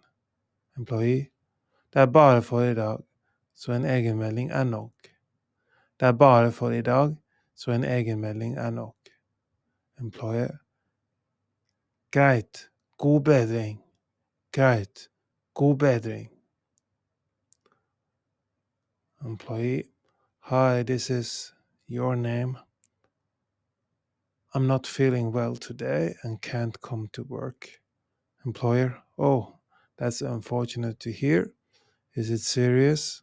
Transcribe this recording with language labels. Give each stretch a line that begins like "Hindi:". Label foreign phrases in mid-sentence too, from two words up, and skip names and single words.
English: Employee:
Norwegian: Det er bare for i dag, så en egenmelding er nok. Det er bare for i dag, så en egenmelding er nok.
English: Employer:
Norwegian: Greit, god bedring. Greit, god bedring.
English: Employee: Hi, this is your name. I'm not feeling well today and can't come to work. Employer: Oh, that's unfortunate to hear. Is it serious?